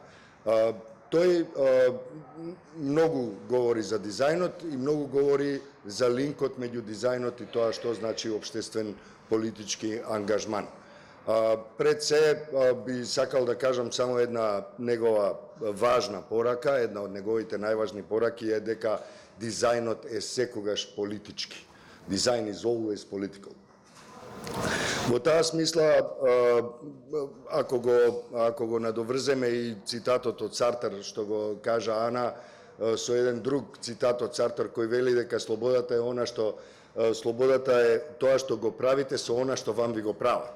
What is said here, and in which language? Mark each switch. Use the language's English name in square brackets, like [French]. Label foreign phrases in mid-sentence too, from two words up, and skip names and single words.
[Macedonian] Тој многу говори за дизајнот и многу говори за линкот меѓу дизајнот и тоа што значи општествен политички ангажман. Пред се би сакал да кажам само една негова важна порака, една од неговите најважни пораки е дека дизајнот е секогаш политички. [English] Design is always political. [Macedonian] Во таа смисла, ако го надоврземе и цитатот од Сартер што го кажа Ана, со еден друг цитат од Сартер кој вели дека слободата е тоа што го правите со она што вам ви го прават.